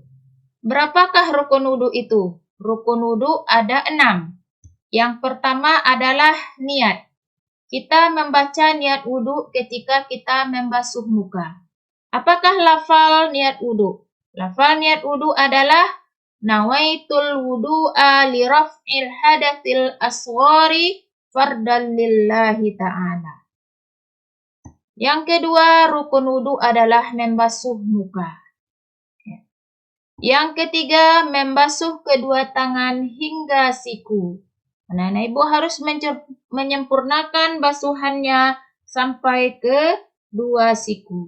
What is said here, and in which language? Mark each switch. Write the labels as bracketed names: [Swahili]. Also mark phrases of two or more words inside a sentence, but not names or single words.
[Indonesian] Berapakah rukun wudhu itu? Rukun wudhu ada 6. Yang pertama adalah niat. Kita membaca niat wudhu ketika kita membasuh muka. Apakah lafal niat wudhu? Lafal niat wudhu adalah [Arabic] نويت الوضوء لرفع الحدث الأصغر فرضا لله تعالى. [Indonesian] Yang kedua, rukun wudhu adalah membasuh muka. Yang ketiga, membasuh kedua tangan hingga siku. Anak-anak ibu harus menyempurnakan basuhannya sampai ke 2 siku.